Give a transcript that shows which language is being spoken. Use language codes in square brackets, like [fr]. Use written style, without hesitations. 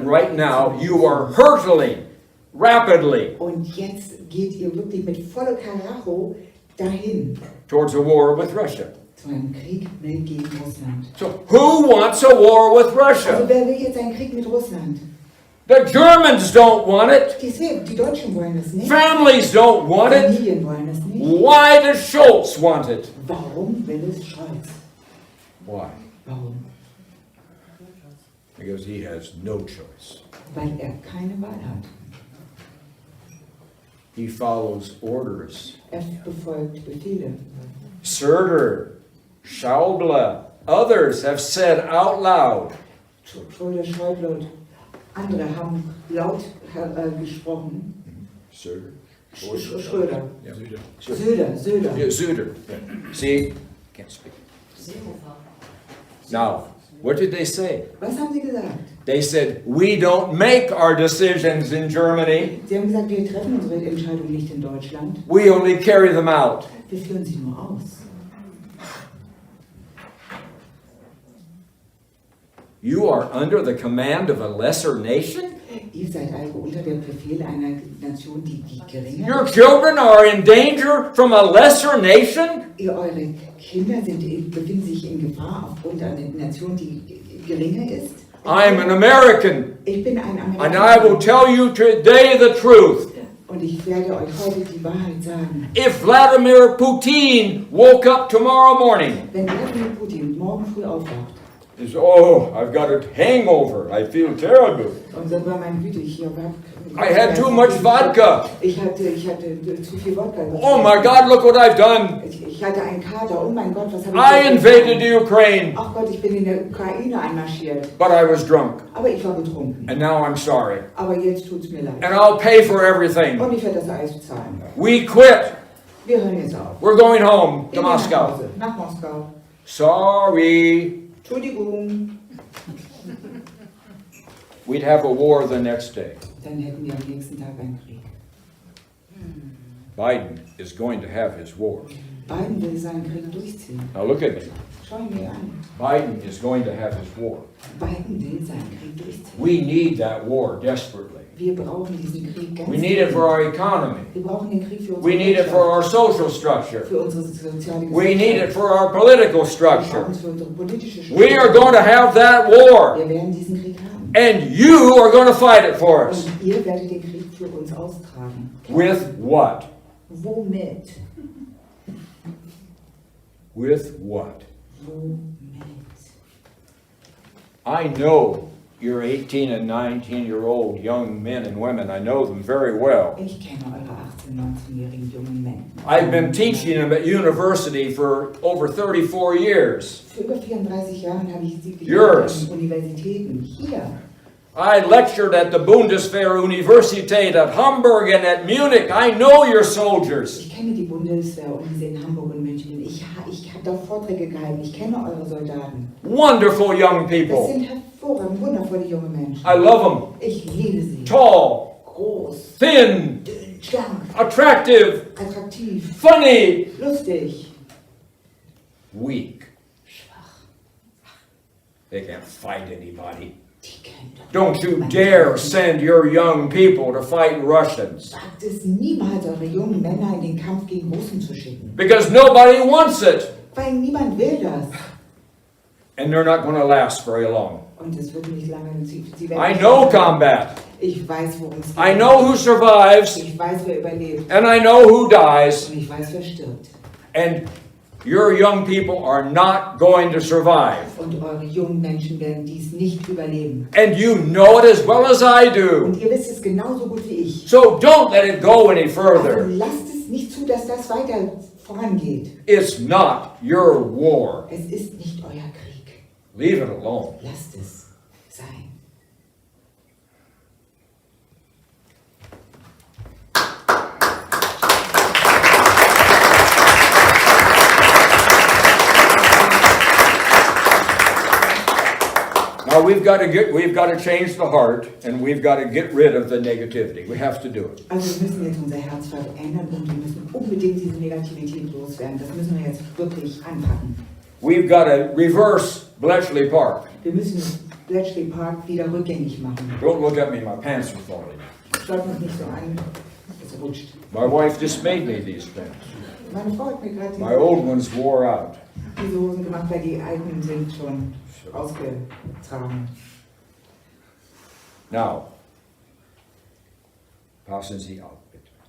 [en] And right now, you are hurtling rapidly [de] Und jetzt geht ihr wirklich mit voller Karacho dahin [en] towards a war with Russia. [de] zu einem Krieg gegen Russland. [en] So, who wants a war with [de] Also [en] Russia? [de] wer will jetzt einen Krieg mit Russland? [en] The Germans don't want it. [de] Die Deutschen wollen das nicht. [en] Families don't want it. [de] Familien wollen das nicht. [en] Why does Schultz want it? [de] Warum will es Scholz? [en] Why? [de] Warum? [en] Because he has no choice. [de] Weil er keine Wahl hat. [en] He follows orders. [de] Er befolgt Befehle. [en] Surter, Schauble, others have said out loud, [de] Schröder, Schäuble und andere haben laut gesprochen. [en] Surter, [de] Schröder. [en] Yeah. [de] Söder. [en] Yeah, Zuder. Yeah. See, can't speak. Now, what did they say? [de] Was haben sie gesagt? [en] They said, we don't make our decisions in Germany. [de] Sie haben gesagt, wir treffen unsere Entscheidung nicht in Deutschland. [en] We only carry them out. [de] Wir führen sie nur aus. [en] You are under the command of a lesser nation? [de] Ihr seid also unter dem Befehl einer Nation, die geringer [en] Your [de] ist. [en] children are in danger from a lesser nation? [de] Eure Kinder befinden sich in Gefahr aufgrund einer Nation, die geringer ist. [en] I'm an American, [de] Ich bin ein [en] and I will [de] Amerikaner. [en] tell you today the truth. [de] Und ich werde euch heute die Wahrheit sagen. [en] If Vladimir Putin woke up tomorrow morning, [de] Wenn Vladimir Putin morgen früh aufwacht [en] is oh, I've got a hangover, I feel terrible. [de] und sagt, meine Güte, ich habe [en] I had too much vodka. [de] Ich hatte zu viel Wodka. [en] Oh my God, look what I've done. [de] Ich hatte einen Kater. Oh mein Gott, was habe [en] I [de] ich [en] invaded the Ukraine, [de] Ach Gott, ich bin in der Ukraine einmarschiert. [en] but I was drunk, [de] Aber ich war betrunken. [en] and now I'm sorry. [de] Aber jetzt tut's mir leid. [en] And I'll pay for everything. [de] Und ich werde das alles bezahlen. [en] We quit. [de] Wir hören jetzt auf. [en] We're going home to [de] Wir gehen nach [en] Moscow. [de] Hause, nach Moskau. [en] Sorry. [de] Entschuldigung. [en] We'd have a war the next day. [de] Dann hätten wir am nächsten Tag einen Krieg. [en] Biden is going to have his war. [de] Biden will seinen Krieg durchziehen. [en] Now look at me. [de] Schau ihn mir an. [en] Biden is going to have his war. [de] Biden will seinen Krieg durchziehen. [en] We need that war desperately. [de] Wir brauchen diesen Krieg ganz [en] We need it for our economy. [de] Wir brauchen den Krieg für unsere [en] We need it for [de] Wirtschaft, [en] our social structure. [de] für unsere soziale [en] We need it [de] Gesellschaft. [en] for our political [de] Wir [en] structure. [de] brauchen es für unsere politische [en] We are going to have that war. [de] Wir werden diesen Krieg haben. [en] And you are going to fight it for us. [de] Und ihr werdet den Krieg für uns austragen. [en] With what? [de] Womit? [en] With what? [de] Womit? [en] I know you're 18 and 19-year-old young men and women. I know them very well. [de] Ich kenne eure 18-, 19-jährigen jungen Männer. [en] I've been teaching them at university for over 34 years. [de] Für über 34 Jahre habe ich sie [en] Yours. [de] gelehrt an Universitäten. Hier. [en] I lectured at the Bundeswehr Universität at Hamburg and at Munich. I know your soldiers. [de] Ich kenne die Bundeswehr und diese in Hamburg und München. Ich habe da Vorträge gehalten. Ich kenne eure Soldaten. [en] Wonderful young [de] Das [en] people. [de] sind hervorragend, wundervolle junge Menschen. [en] I love [de] Ich liebe sie. [en] them. Tall, [de] Groß, [en] thin, [de] dünn, schlank, [en] attractive, [de] attraktiv, [en] funny, [de] lustig, [en] weak. [de] schwach. [en] They can't fight anybody. [de] Die kennen doch [en] Don't you [de] niemand. [en] dare send your young people to fight Russians. [de] Wagt es niemals, eure jungen Männer in den Kampf gegen Russen zu schicken. [en] Because nobody wants it. [de] Weil niemand will das. [en] And they're not going to last very long. [de] Und es wird nicht lange. Sie werden [en] I [de] nicht [en] know [de] lange- [en] combat. [de] Ich weiß, worum es geht. [en] I know who survives. [de] Ich weiß, wer überlebt. [en] And I know who dies. [de] Und ich weiß, wer stirbt. [en] And your young people are not going to survive. [de] Und eure jungen Menschen werden dies nicht überleben. [en] And you know it as well as I do. [de] Und ihr wisst es genauso gut wie ich. [en] So don't let it go any [de] Also [en] further. [de] lasst es nicht zu, dass das weiter vorangeht. [en] It's not your war. [de] Es ist nicht euer Krieg. [en] Leave it alone. [de] Lasst es sein. [en] Now we've got to change the heart, and we've got to get rid of the negativity. We have to do it. [de] Also wir müssen jetzt unser Herz verändern und wir müssen unbedingt diese Negativität loswerden. Das müssen wir jetzt wirklich anpacken. [en] We've got to reverse Bletchley Park. [de] Wir müssen Bletchley Park wieder rückgängig machen. [en] Don't look at me, my pants are falling. [de] Schaut mich nicht so an, es rutscht. [en] My wife just made me these pants. [de] Meine Frau hat mir gerade [en] My old ones wore out. [de] diese Hosen gemacht, weil die alten sind schon ausgetragen. Now, passen Sie auf, bitte.